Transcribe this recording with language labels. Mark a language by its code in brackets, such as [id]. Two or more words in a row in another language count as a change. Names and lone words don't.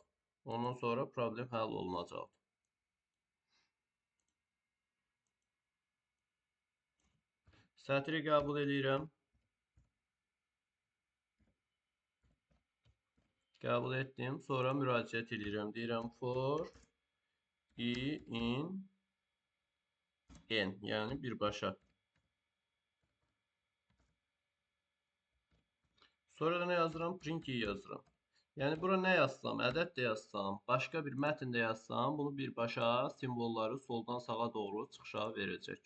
[az] Ondan sonra problem həll olunacaq. Sətri qəbul edirəm. Qəbul etdim. Sonra müraciət edirəm. Deyirəm [en] for i in n, [az] yəni birbaşa. Sonra da nə yazıram? Print i yazıram. Yəni bura nə yazsam, ədəd də yazsam, başqa bir mətn də yazsam, bunu birbaşa simvolları soldan sağa doğru çıxışa verəcək.